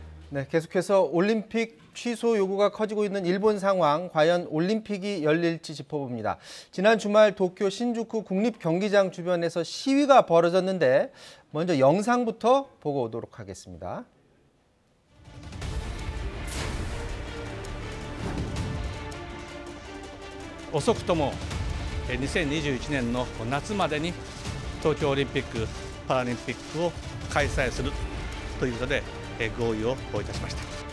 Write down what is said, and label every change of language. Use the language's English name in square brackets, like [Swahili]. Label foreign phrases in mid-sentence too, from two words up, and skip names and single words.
[Korean] 네, 계속해서 올림픽 취소 요구가 커지고 있는 일본 상황, 과연 올림픽이 열릴지 짚어봅니다. 지난 주말 도쿄 신주쿠 국립경기장 주변에서 시위가 벌어졌는데 먼저 영상부터 보고 오도록 하겠습니다. [Japanese] 遅くとも2021年の夏までに東京オリンピック・パラリンピックを開催するということで合意をいたしました。